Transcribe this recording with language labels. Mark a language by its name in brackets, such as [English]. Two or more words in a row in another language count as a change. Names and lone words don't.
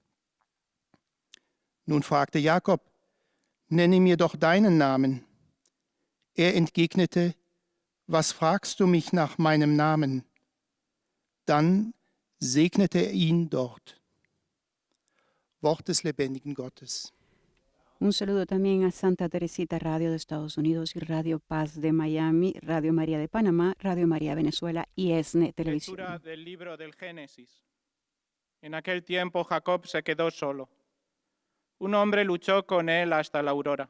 [German] Nun fragte Jakob, nenne mir doch deinen Namen. Er entgegnete, was fragst du mich nach meinem Namen? Dann segnete er ihn dort. Wort des lebendigen Gottes. [Spanish] Un saludo también a Santa Teresita Radio de Estados Unidos y Radio Paz de Miami, Radio María de Panamá, Radio María Venezuela y ESNE Televisión. Lectura del libro del Génesis. En aquel tiempo Jacob se quedó solo. Un hombre luchó con él hasta la aurora.